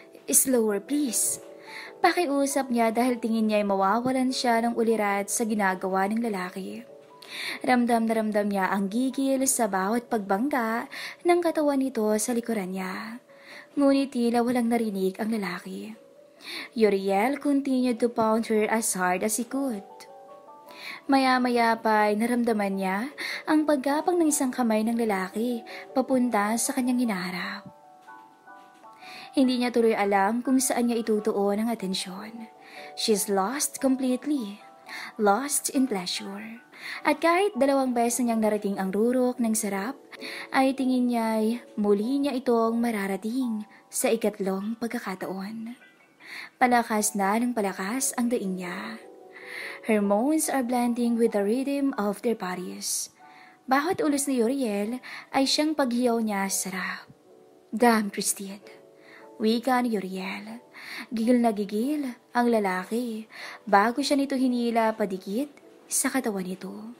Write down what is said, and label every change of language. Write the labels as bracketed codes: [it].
[en] Slower please. [tl] Pakiusap niya dahil tingin niya ay mawawalan siya ng ulirat sa ginagawa ng lalaki. Ramdam na ramdam niya ang gigil sa bawat pagbangga ng katawan nito sa likuran niya. Ngunit tila walang narinig ang lalaki. [en] Uriel continued to pound her as hard as he could. [tl] Maya-maya pa ay naramdaman niya ang paggapang ng isang kamay ng lalaki papunta sa kanyang hinaharap. Hindi niya tuloy alam kung saan niya itutuon ang atensyon. [en] She's lost completely. Lost in pleasure. [tl] At kahit 2 beses niyang narating ang rurok ng sarap, ay tingin niya'y muli niya itong mararating sa 3 pagkakataon. Palakas na ng palakas ang daing niya. [en] Her moans are blending with the rhythm of their bodies. [tl] Bawat ulos ni Uriel ay siyang paghiyaw niya sa sarap. Damn, Christine. Wika ni Uriel. Gigil na gigil ang lalaki bago siya nito hinila padikit sa katawan nito.